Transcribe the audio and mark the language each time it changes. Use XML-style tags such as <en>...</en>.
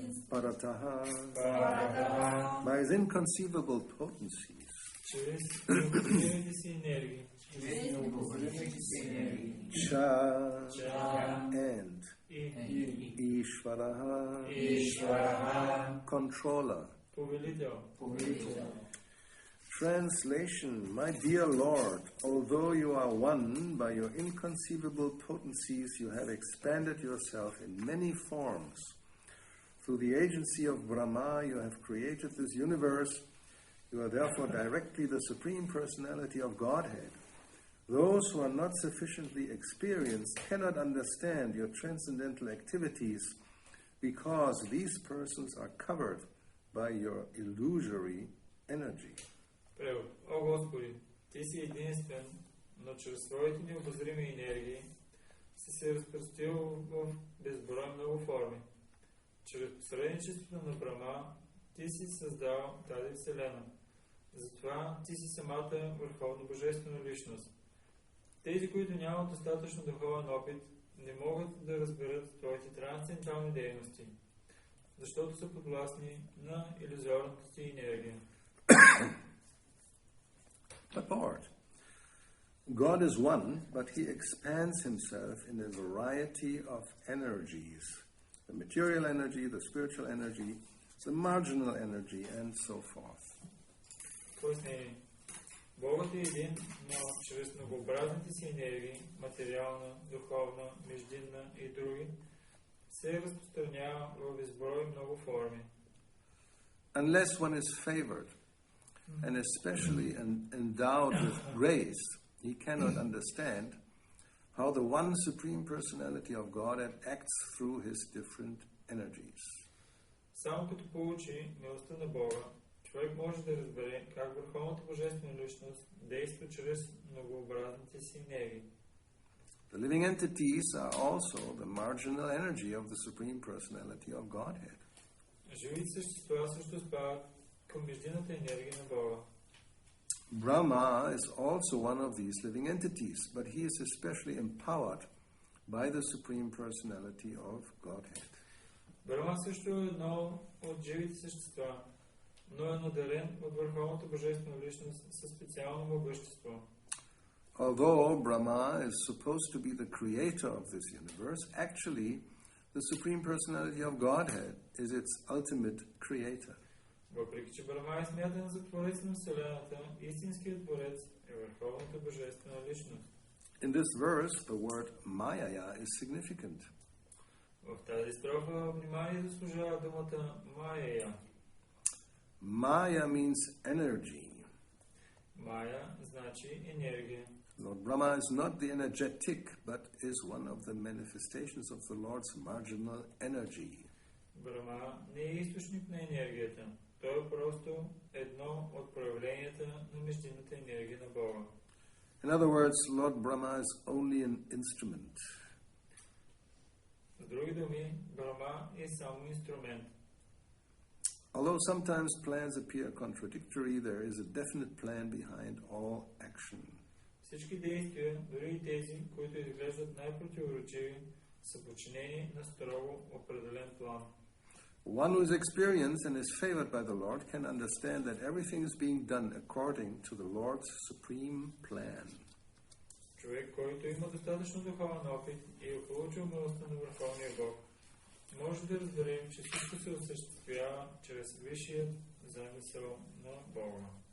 <en>Parataha, by his inconceivable potencies.</en> <bg>Чрез необходимите си енергии.</bg> <en>Cha and</en> <bg>И</bg> <en>Ishvaraha, controller.</en> <bg>повелител.</bg> <en>Translation, my dear Lord, although you are one, by your inconceivable potencies you have expanded yourself in many forms. Through the agency of Brahma you have created this universe. You are therefore directly the Supreme Personality of Godhead. Those who are not sufficiently experienced cannot understand your transcendental activities because these persons are covered by your illusory energy.</en> <bg>Превод. О Господи, Ти си единствен, но чрез своите необозрими енергии си се разпростил в безброй много форми. Чрез посредничеството на Брахма Ти си създал тази вселена. Затова Ти си самата върховна божествена личност. Тези, които нямат достатъчно духовен опит, не могат да разберат Твоите трансцендентални дейности, защото са подвластни на илюзорната си енергия.</bg> <en>But Lord, God is one, but He expands Himself in a variety of energies. The material energy, the spiritual energy, the marginal energy, and so forth.</en> <bg>Пояснение. Богът е един, но чрез многообразните си енергии, материална, духовна, междинна и други, се разпространява в безброй много форми.</bg> <en>Unless one is favored, and especially endowed with grace, he cannot understand how the one Supreme Personality of Godhead acts through his different energies.</en> <bg>Само като получи милостта на Бога, човек може да разбере как върховната божествена личност действа чрез многообразните си енергии.</bg> <en>The living entities are also the marginal energy of the Supreme Personality of Godhead.</en> <bg>Живите същества също спадат към междинната енергия на Бога.</bg> <en>Brahma is also one of these living entities, but he is especially empowered by the Supreme Personality of Godhead.</en> <bg>Брахма също е едно от живите същества, но е надарен от върховната божествена личност със специално могъщество.</bg> <en>Although Brahma is supposed to be the creator of this universe, actually the Supreme Personality of Godhead is its ultimate creator.</en> <bg>Въпреки че Брахма е смятан за творец на Вселената, истинският творец е върховната божествена личност.</bg> <en>In this verse, the word Maya is significant.</en> <bg>В тази строфа внимание заслужава думата Майя.</bg> <en>Maya means energy.</en> <bg>Майя значи енергия.</bg> <en>Lord Brahma is not the energetic, but is one of the manifestations of the Lord's marginal energy.</en> <bg>Брахма не е източник на енергията. Той е просто едно от проявленията на междинната енергия на Бога.</bg> <en>In other words, Lord Brahma is only an instrument.</en> <bg>С други думи, Брахма е само инструмент.</bg> <en>Although sometimes plans appear contradictory, there is a definite plan behind all action.</en> <bg>Всички действия, дори и тези, които изглеждат най-противоречиви, са подчинени на строго определен план.</bg> <en>One who is experienced and is favored by the Lord can understand that everything is being done according to the Lord's supreme plan.</en> <bg>Човек, който има достатъчно духовен опит и е получил милостта на Върховния Бог, може да разберем, че всичко се осъществява чрез висшият замисъл на Бога.</bg>